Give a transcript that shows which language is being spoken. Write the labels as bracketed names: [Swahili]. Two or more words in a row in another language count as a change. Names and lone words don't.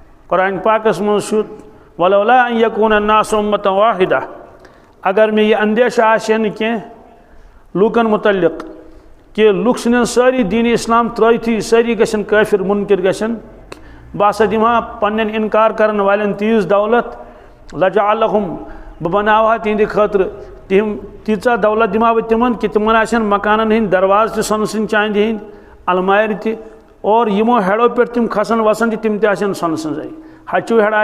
[Kashmiri] قرآن پاکس مز [Arabic] ولولا ان یکون الناس امۃ واحدہ [Urdu] اگر میں یہ اندیشہ [Kashmiri] آشن کی لوکن متعلق کہ لوک سن ساری دین اسلام ترٲیتھٕے ساری گژھن کٲفر منکر گژھن بہٕ ہسا دِمہا پننٮ۪ن انکار کرن والٮ۪ن تیٖژ دولت لجعلہم بہٕ بناوہا تِہنٛدِ خٲطرٕ تیٖژاہ دولت دِمہا بہٕ تِمن کہ تِمن آسن مکانن ہٕنٛدۍ دروازٕ تہِ سۄنہٕ سٕنٛدۍ چاندِ ہٕنٛدۍ المارِ تہِ اور یِمو ہیڑو پٮ۪ٹھ تِم کھسن وسن تِم تہِ آسن سۄنہٕ سٕنٛزے ہچوٗ ہیڑ